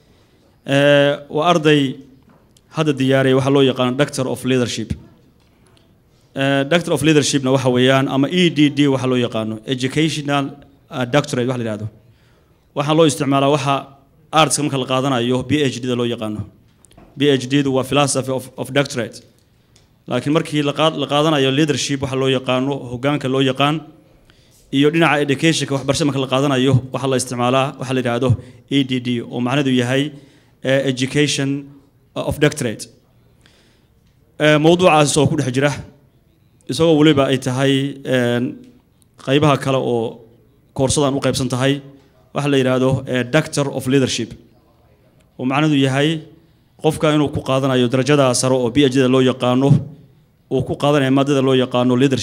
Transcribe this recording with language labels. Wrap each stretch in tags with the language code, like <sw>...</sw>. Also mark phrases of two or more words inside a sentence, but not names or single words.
<so>waa arday hadda diyaariyay waxa loo yaqaan</so> <en>Doctor of Leadership Doctor of Leadership</en> <so>na waxa weeyaan ama EDD waxa loo yaqaano</so> <en>Educational Doctorate</en> <so>waxa la yiraahdo waxa loo isticmaalaa waxa arts marka la qaadanayo PhD da loo yaqaano PhD du waa</so> <en>philosophy of doctorate</en> <so>laakiin markii la qaadanayo leadership waxa loo yaqaano hoggaanka loo yaqaan iyo dhinaca educationka waxbarashada marka la qaadanayo waxa la isticmaalaa waxa la yiraahdo EDD oo macnaheedu yahay</so> <en>education of doctorate</en> <so>mawduucaas oo ku dhex jira isagoo waliba ay tahay qaybaha kale oo koorsadan u qaybsan tahay waxa la yiraahdo</so> <en>Doctor of Leadership</en> <so>oo macnaheedu yahay qofka inuu ku qaadanayo darajada sare oo PhD loo yaqaano oo ku qaadanayo maadada loo yaqaano</so>